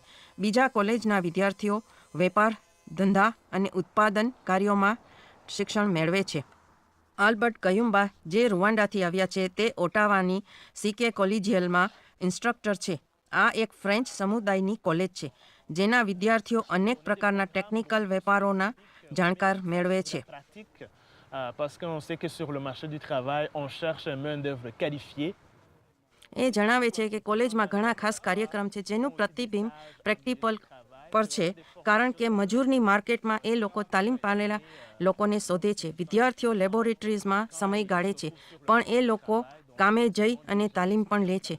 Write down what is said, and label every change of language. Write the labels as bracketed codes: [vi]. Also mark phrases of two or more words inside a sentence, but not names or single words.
[gu] બીજા કોલેજના વિદ્યાર્થીઓ વેપાર, ધંધા અને ઉત્પાદન કાર્યોમાં શિક્ષણ મેળવે છે. આલ્બર્ટ કયુમ્બા જે રૂવાન્ડાથી આવ્યા છે તે ઓટાવાની સીકે કોલેજિયલમાં ઇન્સ્ટ્રક્ટર છે. આ એક ફ્રેન્ચ સમુદાયની કોલેજ છે જેના વિદ્યાર્થીઓ અનેક પ્રકારના ટેકનિકલ વેપારોના જાણકાર મેળવે છે. [fr] Parce qu'on sait que sur le marché du travail, on cherche une main-d'œuvre qualifiée. [gu] એ જણાવે છે કે કોલેજમાં ઘણા ખાસ કાર્યક્રમ છે જેનું પ્રતિબિંબ પ્રેક્ટિકલ પર છે કારણ કે મજૂરની માર્કેટમાં એ લોકો તાલીમ પામેલા લોકોને શોધે છે. વિદ્યાર્થીઓ લેબોરેટરીઝમાં સમય ગાળે છે પણ એ લોકો કામે જઈ અને તાલીમ પણ લે છે.